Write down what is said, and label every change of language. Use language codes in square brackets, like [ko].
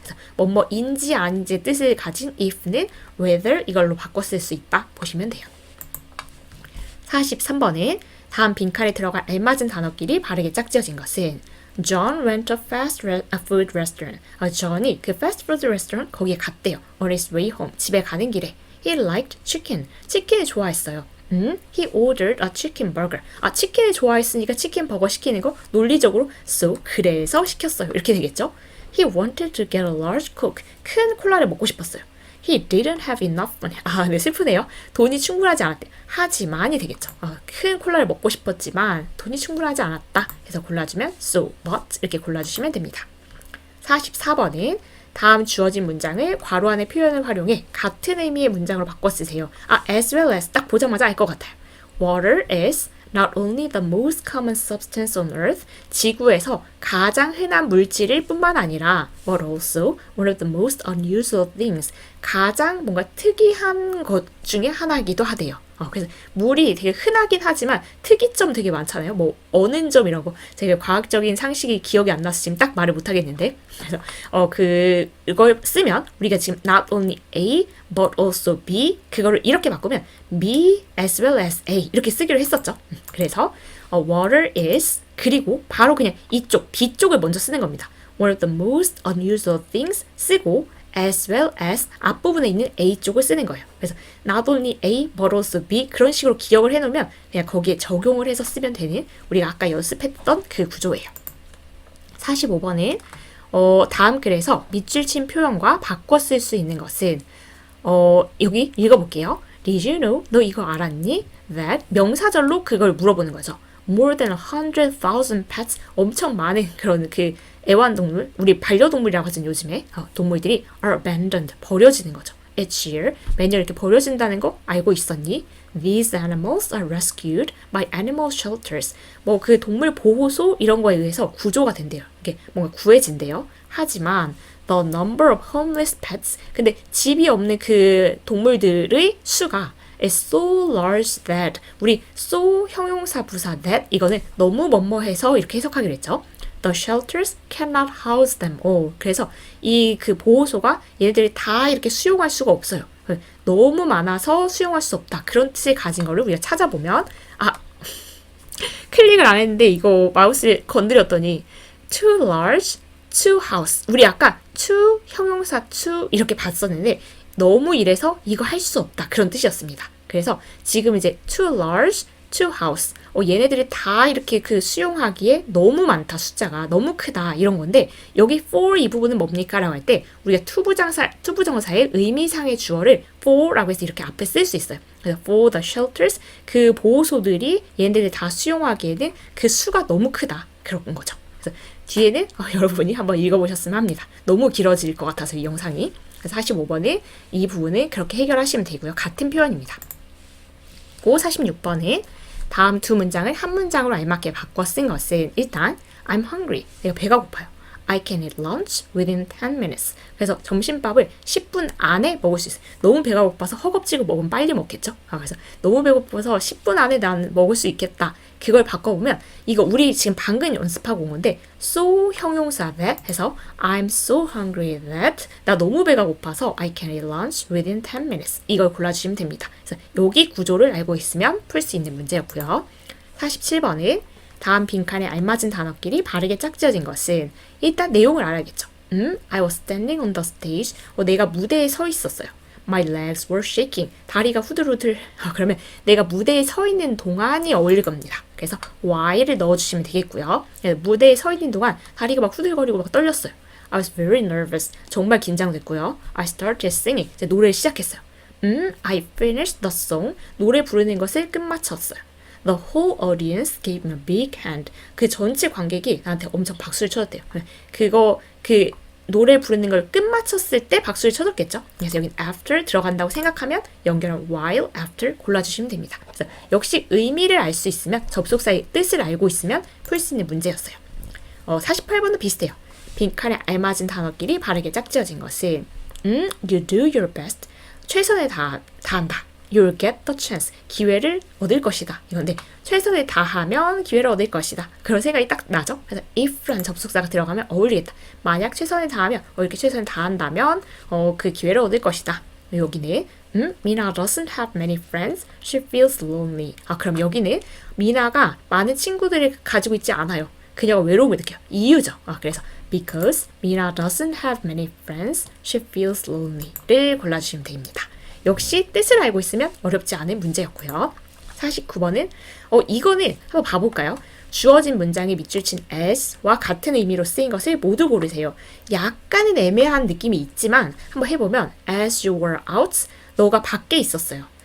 [ko] 그래서 뭐뭐인지 아닌지 뜻을 가진 if는 whether 이걸로 바꿔 쓸 수 있다 보시면 돼요. 43번에 다음 빈칸에 들어갈 알맞은 단어끼리 바르게 짝지어진 것은 [en] John went to a food restaurant. [ko] John이 그 fast food restaurant 거기에 갔대요. [en] On his way home. [ko] 집에 가는 길에. [en] He liked chicken. [ko] 치킨을 좋아했어요. [en] He ordered a chicken burger. [ko] 치킨을 좋아했으니까 치킨 버거 시키는 거 논리적으로 so 그래서 시켰어요. 이렇게 되겠죠? [en] He wanted to get a large coke. [ko] 큰 콜라를 먹고 싶었어요. [en] He didn't have enough money. [ko] 네, 슬프네요. 돈이 충분하지 않았대. 하지만이 되겠죠. 큰 콜라를 먹고 싶었지만 돈이 충분하지 않았다. 해서 골라주면 so, but 이렇게 골라주시면 됩니다. 44번은 다음 주어진 문장을 괄호 안에 표현을 활용해 같은 의미의 문장으로 바꿔 쓰세요. as well as 딱 보자마자 알 것 같아요. [en] Water is not only the most common substance on earth, [ko] 지구에서 가장 흔한 물질일 뿐만 아니라 [en] but also one of the most unusual things, [ko] 가장 뭔가 특이한 것 중에 하나이기도 하대요. 그래서 물이 되게 흔하긴 하지만 특이점 되게 많잖아요. 뭐 어는 점 이런 거 제가 과학적인 상식이 기억이 안 나서 지금 딱 말을 못 하겠는데 그래서 그걸 쓰면 우리가 지금 not only A but also B 그거를 이렇게 바꾸면 B as well as A 이렇게 쓰기로 했었죠. 그래서 water is 그리고 바로 그냥 이쪽 B쪽을 먼저 쓰는 겁니다. [en] One of the most unusual things 쓰고 as well as [ko] 앞부분에 있는 A 쪽을 쓰는 거예요. 그래서 not only A but also B 그런 식으로 기억을 해놓으면 그냥 거기에 적용을 해서 쓰면 되는 우리가 아까 연습했던 그 구조예요. 45번은 다음 글에서 밑줄 친 표현과 바꿔 쓸 수 있는 것은 여기 읽어볼게요. [en] Did you know? [ko] 너 이거 알았니? That 명사절로 그걸 물어보는 거죠. [en] More than 100,000 pets [ko] 엄청 많은 그런 그 애완동물, 우리 반려동물이라고 하죠 요즘에 동물들이 are abandoned 버려지는 거죠. Each year 매년 이렇게 버려진다는 거 알고 있었니? [en] These animals are rescued by animal shelters. [ko] 뭐 그 동물 보호소 이런 거에 의해서 구조가 된대요. 이게 뭔가 구해진대요. 하지만 [en] the number of homeless pets [ko] 근데 집이 없는 그 동물들의 수가 is so large that 우리 so 형용사 부사 that 이거는 너무 뭐뭐해서 이렇게 해석하기로 했죠. [en] The shelters cannot house them all. [ko] 그래서 이 그 보호소가 얘네들이 다 이렇게 수용할 수가 없어요. 너무 많아서 수용할 수 없다. 그런 뜻을 가진 거를 우리가 찾아보면 클릭을 안 했는데 이거 마우스 건드렸더니 too large, too house. 우리 아까 too 형용사 too 이렇게 봤었는데 너무 이래서 이거 할 수 없다. 그런 뜻이었습니다. 그래서 지금 이제 too large, too house. 얘네들이 다 이렇게 그 수용하기에 너무 많다. 숫자가 너무 크다. 이런 건데 여기 for 이 부분은 뭡니까? 라고 할 때 우리가 투부정사의 의미상의 주어를 for라고 해서 이렇게 앞에 쓸 수 있어요. 그래서 for the shelters 그 보호소들이 얘네들이 다 수용하기에는 그 수가 너무 크다. 그런 거죠. 그래서 뒤에는 여러분이 한번 읽어보셨으면 합니다. 너무 길어질 것 같아서 이 영상이. 그래서 45번은 이 부분은 그렇게 해결하시면 되고요. 같은 표현입니다. 고 46번은 다음 두 문장을 한 문장으로 알맞게 바꿔 쓴 것은 일단 [en] I'm hungry. [ko] 내가 배가 고파요. [en] I can eat lunch within 10 minutes. [ko] 그래서 점심밥을 10분 안에 먹을 수 있어요. 너무 배가 고파서 허겁지겁 먹으면 빨리 먹겠죠? 그래서 너무 배고파서 10분 안에 난 먹을 수 있겠다. 그걸 바꿔보면 이거 우리 지금 방금 연습하고 온 건데 so 형용사 that 해서 [en] I'm so hungry that [ko] 나 너무 배가 고파서 [en] I can eat lunch within 10 minutes. [ko] 이걸 골라주시면 됩니다. 그래서 여기 구조를 알고 있으면 풀 수 있는 문제였고요. 47번은 다음 빈칸에 알맞은 단어끼리 바르게 짝지어진 것은 일단 내용을 알아야겠죠. [en] I was standing on the stage. [ko] 내가 무대에 서 있었어요. [en] My legs were shaking. [ko] 다리가 후들후들. 그러면 내가 무대에 서 있는 동안이 어울릴 겁니다. 그래서 while을 넣어주시면 되겠고요. 무대에 서 있는 동안 다리가 막 후들거리고 막 떨렸어요. [en] I was very nervous. [ko] 정말 긴장됐고요. [en] I started singing. [ko] 이제 노래를 시작했어요. [en] I finished the song. [ko] 노래 부르는 것을 끝마쳤어요. [en] The whole audience gave me a big hand. [ko] 그 전체 관객이 나한테 엄청 박수를 쳐줬대요. 그 노래 부르는 걸 끝마쳤을 때 박수를 쳐줬겠죠. 그래서 여기 after 들어간다고 생각하면 연결한 while, after 골라주시면 됩니다. 그래서 역시 의미를 알 수 있으면 접속사의 뜻을 알고 있으면 풀 수 있는 문제였어요. 48번도 비슷해요. 빈칸에 알맞은 단어끼리 바르게 짝지어진 것은 [en] you do your best. [ko] 최선을 다한다. [en] You'll get the chance. [ko] 기회를 얻을 것이다. 이건데 최선을 다하면 기회를 얻을 것이다. 그런 생각이 딱 나죠. 그래서 if라는 접속사가 들어가면 어울리겠다. 만약 최선을 다하면 이렇게 최선을 다한다면 그 기회를 얻을 것이다. 여기는 [en] Mina doesn't have many friends. She feels lonely. [ko] 그럼 여기는 미나가 많은 친구들을 가지고 있지 않아요. 그녀가 외로움을 느껴요. 이유죠. [en] 그래서 because Mina doesn't have many friends. She feels lonely [ko] 를 골라주시면 됩니다. 역시 뜻을 알고 있으면 어렵지 않은 문제였고요. 49번은 이거는 한번 봐볼까요? 주어진 문장에 밑줄 친 as와 같은 의미로 쓰인 것을 모두 고르세요. 약간은 애매한 느낌이 있지만 한번 해보면 [en] as you were out, [ko] 너가 밖에 있었어요.